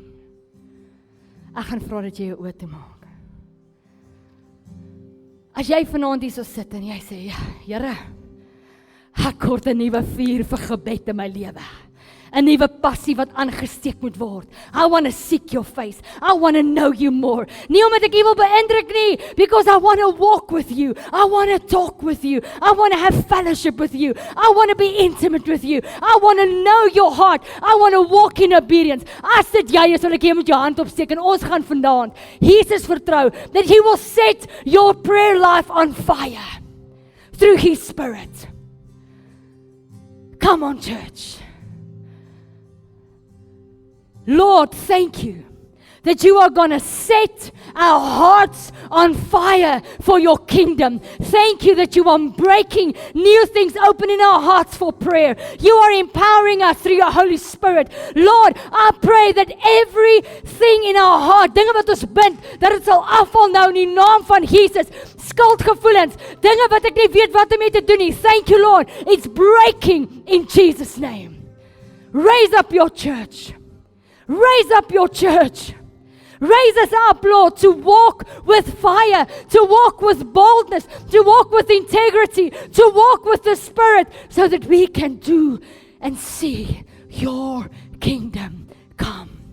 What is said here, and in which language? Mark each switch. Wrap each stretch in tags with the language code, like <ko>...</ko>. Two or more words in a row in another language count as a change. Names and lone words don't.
<af>Ek gaan vra dat jy jou oë toe maak. As jy vanaand hier so sit en jy sê, ja, Here, ek kort 'n nuwe vuur vir gebed in my lewe. 'n nuwe passie wat aangesteek moet word.</af> <en>I want to seek your face. I want to know you more.</en> <af>Nie omdat ek u wil beïndruk nie,</af> <en>because I want to walk with you. I want to talk with you. I want to have fellowship with you. I want to be intimate with you. I want to know your heart. I want to walk in obedience.</en> <af>As dit jy is, wil ek jy met jou hand opsteek en ons gaan vanaand Jesus vertrou</af> <en>that he will set your prayer life on fire through his Spirit. Come on, church. Lord, thank you that you are going to set our hearts on fire for your kingdom. Thank you that you are breaking new things open in our hearts for prayer. You are empowering us through your Holy Spirit. Lord, I pray that everything in our heart,</en> <af>dinge wat ons bind, dat het sal afval nou in die naam van Jesus. Skuldgevoelens, dinge wat ek nie weet wat om mee te doen nie.</af> <en>Thank you, Lord. It's breaking in Jesus' name. Raise up your church. Raise up your church. Raise us up, Lord, to walk with fire, to walk with boldness, to walk with integrity, to walk with the Spirit, so that we can do and see your kingdom come.</en>